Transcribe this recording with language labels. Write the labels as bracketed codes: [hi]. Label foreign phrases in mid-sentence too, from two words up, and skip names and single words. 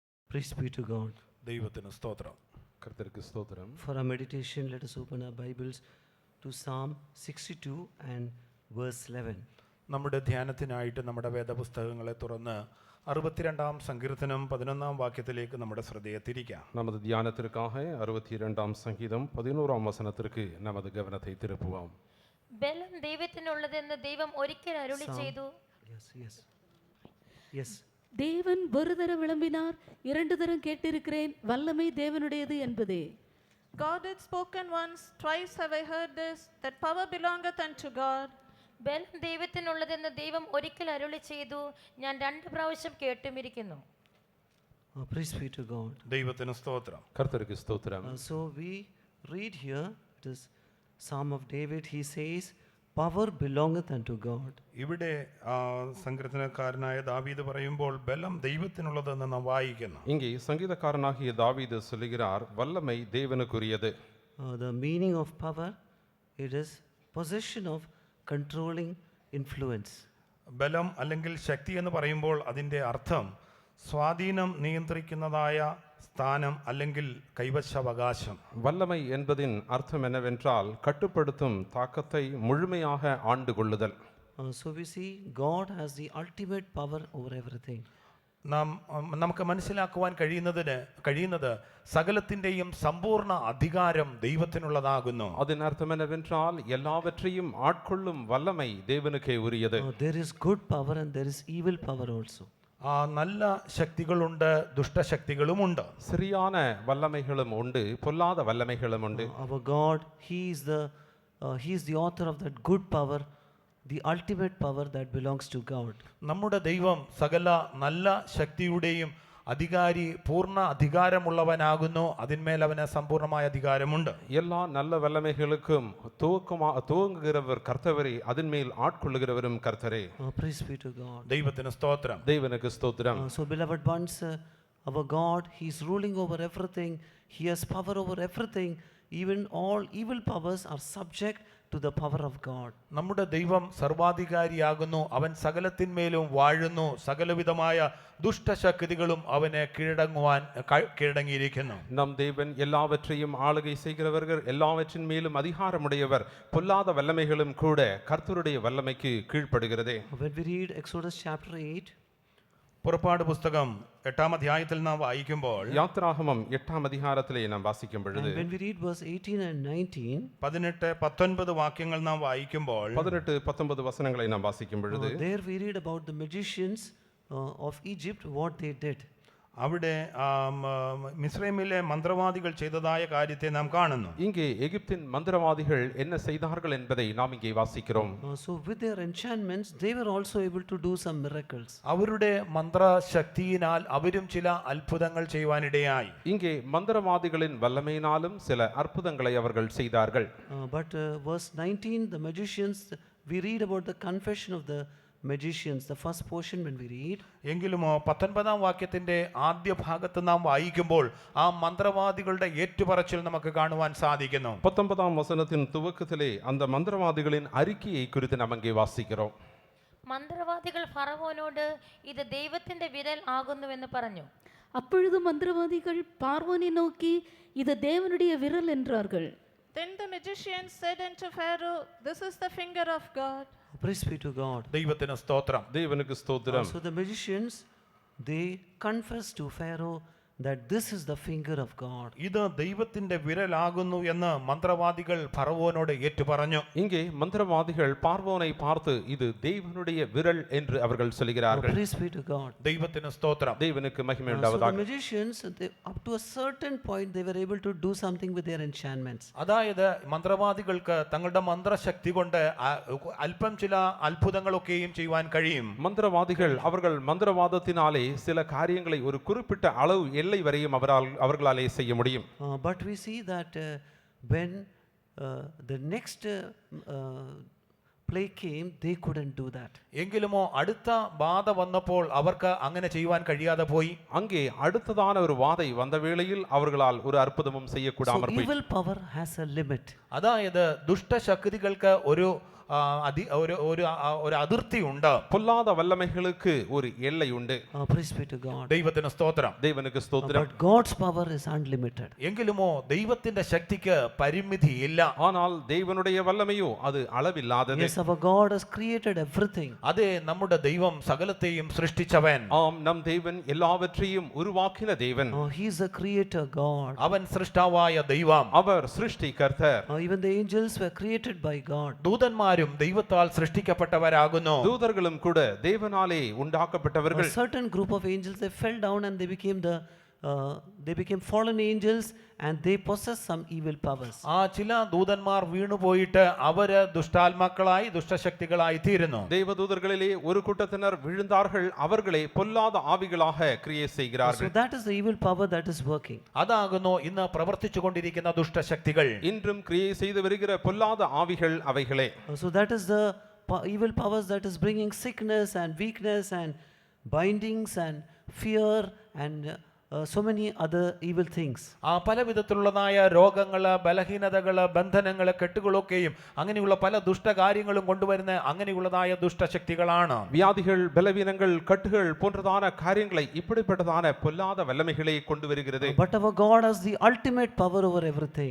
[en] Praise be to God. [ml] ദൈവത്തിന് സ്തോത്രം. [ta] கர்த்தர்க்கு ஸ்தோத்திரம். [en] For our meditation, let us open our Bibles to Psalm 62 and verse 11. [ml] നമ്മുടെ ധ്യാനത്തിനായിട്ട് നമ്മുടെ വേദപുസ്തകങ്ങളെ തുറന്ന് 62-ാം സങ്കീർത്തനം 11-ാം വാക്യത്തിലേക്ക് നമ്മുടെ ശ്രദ്ധയെ തിരിക്കാം. [ta] நமது தியானத்திற்காக 62-ாம் சங்கீதம் 11-ாம் வசனத்திற்கு நமது கவனத்தை திருப்புவோம். [ml] ബലം ദൈവത്തിനുള്ളതെന്ന് ദൈവം ഒരിക്കൽ അരുളി ചെയ്തു. [en] Yes. [ta] தேவன் ஒரு தரம் விளம்பினார், இரண்டு தரம் கேட்டிருக்கிறேன், வல்லமை தேவனுடையது என்பதே. [en] God had spoken once, twice have I heard this, that power belongeth unto God. [ml] ബലം ദൈവത്തിനുള്ളതെന്ന് ദൈവം ഒരിക്കൽ അരുളി ചെയ്തു, ഞാൻ 2 പ്രാവശ്യം കേട്ടുമിരിക്കുന്നു. [en] Praise be to God. [ml] ദൈവത്തിന് സ്തോത്രം. [ta] கர்த்தருக்கு ஸ்தோத்திரம். [en] So we read here, it is Psalm of David, he says, power belongeth unto God. [ml] ഇവിടെ സങ്കീർത്തനക്കാരനായ ദാവീദ് പറയുമ്പോൾ ബലം ദൈവത്തിനുള്ളതെന്ന് നാം വായിക്കുന്നു. [ta] இங்கே சங்கீதக்காரனாகிய தாவீது சொல்லுகிறார், வல்லமை தேவனுக்குரியது. [en] The meaning of power, it is possession of controlling influence. [ml] ബലം അല്ലെങ്കിൽ ശക്തി എന്ന് പറയുമ്പോൾ അതിൻ്റെ അർത്ഥം സ്വാധീനം നിയന്ത്രിക്കുന്നതായ സ്ഥാനം അല്ലെങ്കിൽ കൈവശാവകാശം. [ta] வல்லமை என்பதின் அர்த்தம் என்னவென்றால் கட்டுப்படுத்தும் தாக்கத்தை முழுமையாக ஆண்டு கொள்ளுதல். [en] So we see God has the ultimate power over everything. [ml] നമുക്ക് മനസ്സിലാക്കുവാൻ കഴിയുന്നത് സകലത്തിൻ്റെയും സമ്പൂർണ്ണ അധികാരം ദൈവത്തിനുള്ളതാകുന്നു. [ta] அதன் அர்த்தம் என்னவென்றால் எல்லாவற்றையும் ஆட்கொள்ளும் வல்லமை தேவனுக்கே உரியது. [en] There is good power and there is evil power also. [ml] നല്ല ശക്തികളുണ്ട്, ദുഷ്ടശക്തികളുമുണ്ട്. [ta] சரியான வல்லமைகளும் உண்டு, பொல்லாத வல்லமைகளும் உண்டு. [en] Our God, he is the author of that good power, the ultimate power that belongs to God. [ml] നമ്മുടെ ദൈവം സകല നല്ല ശക്തിയുടെയും അധികാരി, പൂർണ്ണ അധികാരമുള്ളവനാകുന്നു. അതിന്മേൽ അവന് സമ്പൂർണ്ണമായ അധികാരമുണ്ട്. [ta] எல்லா நல்ல வல்லமைகளுக்கும் துவங்குகிறவர் கர்த்தரே, அதன்மேல் ஆட்கொள்ளுகிறவரும் கர்த்தரே. [en] Praise be to God. [ml] ദൈവത്തിന് സ്തോത്രം. [ta] தேவனுக்கு ஸ்தோத்திரம். [en] So beloved ones, our God, he is ruling over everything. He has power over everything. Even all evil powers are subject to the power of God. [ml] നമ്മുടെ ദൈവം സർവാധികാരിയാകുന്നു. അവൻ സകലത്തിന്മേലും വാഴുന്നു. സകലവിധമായ ദുഷ്ടശക്തികളും അവനെ കീഴടങ്ങിയിരിക്കുന്നു. [ta] நம் தேவன் எல்லாவற்றையும் ஆளுகை செய்கிறவர்கள், எல்லாவற்றின் மேலும் அதிகாரமுடையவர். பொல்லாத வல்லமைகளும் கூட கர்த்தருடைய வல்லமைக்கு கீழ்ப்படுகிறதே. [en] When we read Exodus chapter 8, [ml] പുറപ്പാട് പുസ്തകം 8-ാം അധ്യായത്തിൽ നാം വായിക്കുമ്പോൾ, [ta] யாத்திராகமம் 8-ாம் அதிகாரத்திலே நாம் வாசிக்கும் பொழுது, [en] and when we read verse 18 and 19, [ml] 18-19 വാക്യങ്ങൾ നാം വായിക്കുമ്പോൾ [ta] 18-19 வசனங்களை நாம் வாசிக்கும் பொழுது, [en] there we read about the magicians of Egypt, what they did. [ml] അവിടെ മിസ്രൈമിലെ മന്ത്രവാദികൾ ചെയ്തതായ കാര്യത്തെ നാം കാണുന്നു. [ta] இங்கே எகிப்தின் மந்திரவாதிகள் என்ன செய்தார்கள் என்பதை நாம் இங்கே வாசிக்கிறோம். [en] So with their enchantments, they were also able to do some miracles. [ml] അവരുടെ മന്ത്രശക്തിയിനാൽ അവരും ചില അത്ഭുതങ്ങൾ ചെയ്യുവാനിടയായി. [ta] இங்கே மந்திரவாதிகளின் வல்லமையினாலும் சில அற்புதங்களை அவர்கள் செய்தார்கள். [en] But verse 19, the magicians, we read about the confession of the magicians, the first portion when we read. [ml] എങ്കിലും 19-ാം വാക്യത്തിന്റെ ആദ്യ ഭാഗത്ത് നാം വായിക്കുമ്പോൾ ആ മന്ത്രവാദികളുടെ ഏറ്റുപറച്ചിൽ നമുക്ക് കാണുവാൻ സാധിക്കുന്നു. [ta] 19-ஆம் வசனத்தின் துவக்கத்திலே அந்த மந்திரவாதிகளின் அறிக்கையை குறித்து நாம் அங்கே வாசிக்கிறோம். [ml] മന്ത്രവാദികൾ ഫറവോനോട് ഇത് ദൈവത്തിന്റെ വിരൽ ആകുന്നുവെന്ന് പറഞ്ഞു. [ta] அப்பொழுது மந்திரவாதிகள் பார்வோனை நோக்கி, இது தேவனுடைய விரல் என்றார்கள். [en] Then the magicians said unto Pharaoh, this is the finger of God. Praise be to God. [ml] ദൈവത്തിന് സ്തോത്രം. [ta] தேவனுக்கு ஸ்தோத்திரம். [en] So the magicians, they confess to Pharaoh that this is the finger of God. [ml] ഇത് ദൈവത്തിന്റെ വിരലാകുന്നു എന്ന് മന്ത്രവാദികൾ ഫറവോനോട് ഏറ്റുപറഞ്ഞു. [ta] இங்கே மந்திரவாதிகள் பார்வோனை பார்த்து இது தேவனுடைய விரல் என்று அவர்கள் சொல்கிறார்கள். [en] Praise be to God. [ml] ദൈവത്തിന് സ്തോത്രം. [ta] தேவனுக்கு மகிமை [en] So the [ta] உண்டாவதாக. [en] magicians, up to a certain point, they were able to do something with their enchantments. [ml] അതായത് മന്ത്രവാദികൾക്ക് തങ്ങളുടെ മന്ത്രശക്തി കൊണ്ട് അല്പം ചില അത്ഭുതങ്ങളൊക്കെയും ചെയ്യുവാൻ കഴിയും. [ta] மந்திரவாதிகள் அவர்கள் மந்திரவாதத்தினாலே சில காரியங்களை ஒரு குறிப்பிட்ட அளவு எல்லை வரையும் அவர்களாலே செய்ய முடியும். [en] But we see that when the next plague came, they couldn't do that. [ml] എങ്കിലുമോ അടുത്ത ബാധ വന്നപ്പോൾ അവർക്ക് അങ്ങനെ ചെയ്യുവാൻ കഴിയാതെ പോയി. [ta] அங்கே அடுத்ததான ஒரு வாதை வந்த வேளையில் அவர்களால் ஒரு அற்புதமும் செய்யக்கூடாமல் [en] So [ta] போய். [en] evil power has a limit. [ml] അതായത് ദുഷ്ടശക്തികൾക്ക് ഒരു ഒരു അതിർത്തിയുണ്ട്. [ta] பொல்லாத வல்லமைகளுக்கு ஒரு எல்லை உண்டு. [en] Praise be to God. [ml] ദൈവത്തിന് സ്തോത്രം. [ta] தேவனுக்கு ஸ்தோத்திரம். [en] But God's power is unlimited. [ml] എങ്കിലുമോ ദൈവത്തിന്റെ ശക്തിക്ക് പരിമിതിയില്ല. [ta] ஆனால் தேவனுடைய வல்லமையோ அது அளவில்லாதது. [en] Yes, our God has created everything. [ml] അതെ, നമ്മുടെ ദൈവം സകലത്തെയും സൃഷ്ടിച്ചവൻ. [ta] ஆம், நம் தேவன் எல்லாவற்றையும் உருவாக்கின தேவன். [en] He is a creator God. [ml] അവൻ സൃഷ്ടാവായ ദൈവം. [ta] அவர் சிருஷ்டிகர்த்தர். [en] Even the angels were created by God. [ml] ദൂതന്മാരും ദൈവത്താൽ സൃഷ്ടിക്കപ്പെട്ടവരാകുന്നു. [ta] தூதர்களும் கூட தேவனாலே [en] A [ta] உண்டாக்கப்பட்டவர்கள். [en] certain group of angels, they fell down and they became fallen angels and they possessed some evil powers. [ml] ആ ചില ദൂതന്മാർ വീണുപോയിട്ട് അവര് ദുഷ്ടാത്മാക്കളായി ദുഷ്ടശക്തികളായി തീരുന്നു. [ta] தேவதூதர்களிலே ஒரு கூட்டத்தினர் விழுந்தார்கள். அவர்களே பொல்லாத ஆவிகளாக கிரியை [en] So [ta] செய்கிறார்கள். [en] that is the evil power that is working. [ml] അതാകുന്നു ഇന്ന് പ്രവർത്തിച്ചു കൊണ്ടിരിക്കുന്ന ദുഷ്ടശക്തികൾ. [ta] இன்றும் கிரியை செய்து வருகிற பொல்லாத ஆவிகள் அவைகளே. [en] So that is the evil powers that is bringing sickness and weakness and bindings and fear and so many other evil things. [ml] ആ പല വിധത്തിലുള്ളതായ രോഗങ്ങള്, ബലഹീനതകള്, ബന്ധനങ്ങള്, കെട്ടുകളൊക്കെയും അങ്ങനെയുള്ള പല ദുഷ്ടകാര്യങ്ങളും കൊണ്ടുവരുന്ന അങ്ങനെയുള്ളതായ ദുഷ്ടശക്തികളാണ്. [ta] வியாதிகள், பலவீனங்கள், கட்டுகள் போன்றதான காரியங்களை இப்படிப்பட்டதான பொல்லாத வல்லமைகளை கொண்டு வருகிறது. [en] But our God has the ultimate power over everything.